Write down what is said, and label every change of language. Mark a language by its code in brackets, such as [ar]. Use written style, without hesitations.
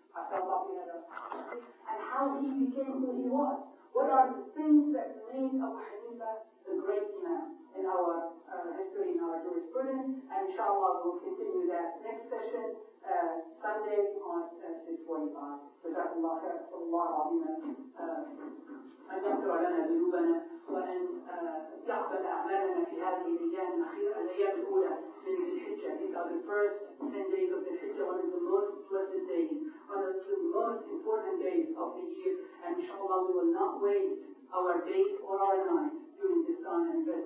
[en] I felt like we had and how he became who he was. What are the things that made Abu Hanifah the great Imam in our history, in our jurisprudence? And inshallah, we'll continue that next session, Sunday on 6:45. [ar] جزاكم الله خير. صلى الله العظيم أن يغفر لنا ذنوبنا وأن يقبل أعمالنا في هذه الأيام الأولى من ذي الحجة. [en] These are the first 10 days of the Hijjah, one of the most blessed days, one of the most important days of the year. And inshallah, we will not waste our days or our nights during this time and